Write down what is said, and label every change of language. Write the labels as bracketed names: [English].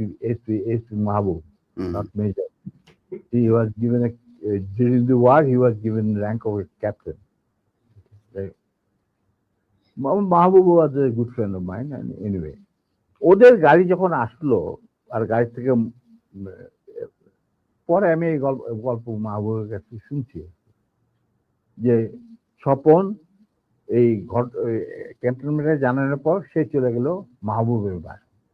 [English] SP Mahbub, not major. He was given during the war he was given rank of a captain. [Bangla] Mahbub was a good friend of mine, and anyway, ওদের গাড়ি যখন আসলো, আর গাড়ি থেকে পরে আমি এই গল্প মাহবুবের কাছে শুনছি যে স্বপন এই ক্যান্টনমেন্টে জানানোর পর সে চলে গেল মাহবুবের বাড়ি।